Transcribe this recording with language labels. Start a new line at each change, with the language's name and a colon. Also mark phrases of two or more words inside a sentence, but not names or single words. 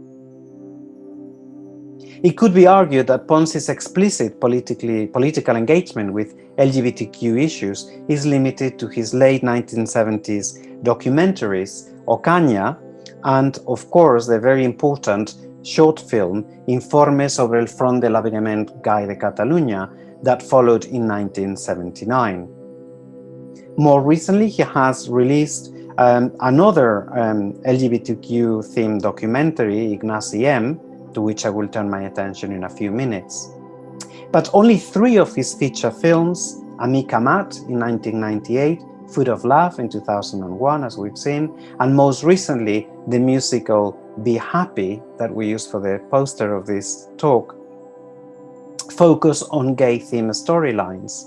English: It could be argued that Pons' explicit political engagement with LGBTQ issues is limited to his late 1970s documentaries, Ocaña, and, of course, the very important short film Informe sobre el Front de l'Avènement Gai de Catalunya that followed in 1979. More recently, he has released another LGBTQ-themed documentary, Ignasi M, to which I will turn my attention in a few minutes. But only 3 of his feature films, Amica Mat in 1998, Food of Love in 2001, as we've seen, and most recently, the musical Be Happy, that we use for the poster of this talk, focus on gay-themed storylines.